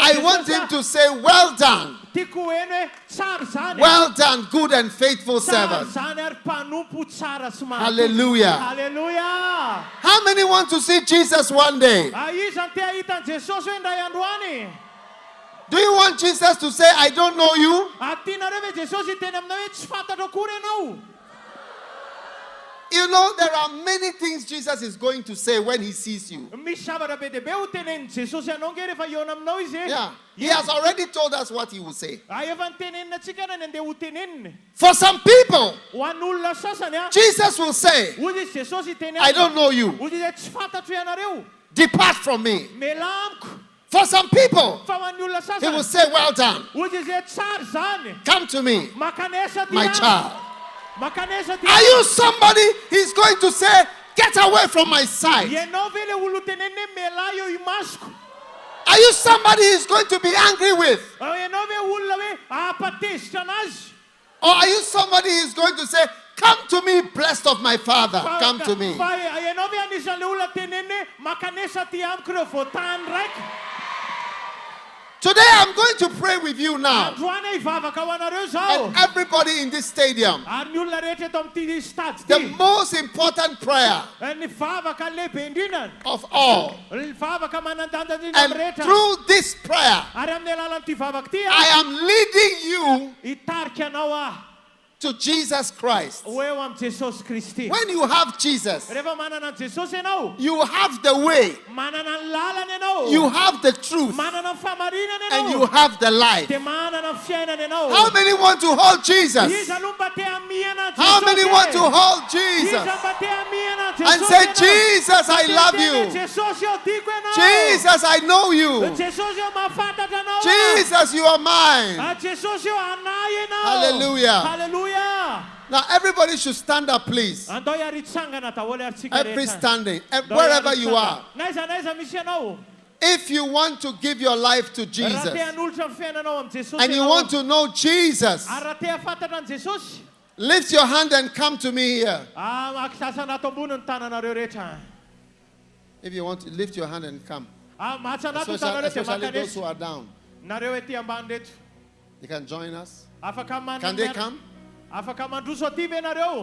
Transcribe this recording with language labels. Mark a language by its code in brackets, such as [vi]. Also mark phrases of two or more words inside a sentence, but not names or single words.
[en] I want him to say, well done. [mg] tiako heny hoe tsara zany. [en] Well done, good and faithful [mg] Tsara [en] servant. [mg] zany ary mpanompo tsara sy mahatoky. [en] Hallelujah. [mg] Halleluja. [en] How many want to see Jesus one day? [mg] Iza te ahitan'i Jesosy hoe ndray androany. [en] Do you want Jesus to say, I don't know you? [mg] Tianareo ve Jesosy hiteny aminao hoe tsy fantatra akory ianao. [en] You know, there are many things Jesus is going to say when he sees you. [mg] Misy zavatra be deaibe ho tenenin'i Jesosy anao nge rehefa iona aminao izy e. [en] Yeah. He has already told us what he will say. [mg] Efa nitenenina antsika na ny andeha ho teneniny. [en] For some people, [mg] Ho an'olona sasany [en] Jesus will say, [mg] hoy izy Jesosy hiteny [en] I don't know you. [mg] hoy izy hoe tsy fantatro ianareo. [en] Depart from me. [mg] Mela amiko. [en] For some people, [mg] Fa ho an'ny olona [en] he will [mg] sasany [en] say, well done. [mg] hoy izy hoe tsara zany. [en] Come to me, [mg] Makanesa ty [en] my [mg] amiko. [en] child. [mg] Makanesa ty [en] Are you somebody he's going to say, get away from my sight? [mg] Ianao ve le olo teneniny hoe mela eo imasoko. [en] Are you somebody he's going to be angry with? [mg] Ianao ve olona hoe ahapatezitra anazy. [en] Or are you somebody he's going to say, come to me, blessed of my Father, come to me? [mg] Fa ianao ve anisan'le olona teneniny hoe makanesa ty amiko reo voatany raiky. [en] Today I'm going to pray with you now. [mg] Androany ivavaka ho anareo zao. [en] And everybody in this stadium. [mg] Ary ny olona rehetra eto amin'ity stade [en] The [mg] ity. [en] most important prayer [mg] Ny vavaka lehibe indrindra. [en] of all. [mg] Ny vavaka manandanja indrindra [en] And [mg] amin'ny rehetra. [en] through this prayer, [mg] Ary amin'ny alalan'ity vavaka ity [en] I am leading you [mg] hitarika anao [en] to Jesus Christ. [mg] ho eo am Jesosy Kristy. [en] When you have Jesus, [mg] Rehefa manana an Jesosy ianao, [en] you have the way, [mg] manana ny lalany ianao, [en] you have the truth, [mg] manana ny famarinana [en] and you [mg] ianao, [en] have the life. [mg] dia manana ny fiainana ianao. [en] How many want to hold Jesus? [mg] Iza aloha mba te hamihana [en] How many want to hold [mg] Iza [en] Jesus? [mg] mba te hamihana [en] And [mg] Jesosy [en] say, [mg] ianao? [en] Jesus, I love [mg] Tena [en] you. [mg] Jesosy eo tiako ianao. [en] Jesus, I know you. [mg] Jesosy eo mahafantatra anao. [en] Jesus, you are mine. [mg] Jesosy eo anahy ianao. [en] Hallelujah. [mg] Hallelujah. [en] Now, everybody should stand up, please. [mg] Andao iary hitsangana daholo ary tsika [en] Every [mg] rehetra. [en] standing, [mg] Andao [en] wherever [mg] iary [en] you [mg] hitsangana. [en] are. [mg] Naiza misy ianao. [en] If you want to give your life to [mg] Raha [en] Jesus [mg] te hanolotra ny fiainanao am Jesosy [en] and you [mg] ianao. [en] want to know Jesus, [mg] Ary raha te hafantatra an Jesosy, [en] lift your hand and come to me here. [mg] makisasana ato ambony ny tananareo rehetra. [en] If you want to lift your hand and come. [mg] Mahatsanato tanareo dia [en] Especially those [mg] makanesa. [en] who are down. [mg] Nareo ety ambany reto. [en] They can join us. [mg] Afaka [en] Can they come? [mg] Afaka mandroso aty ve nareo?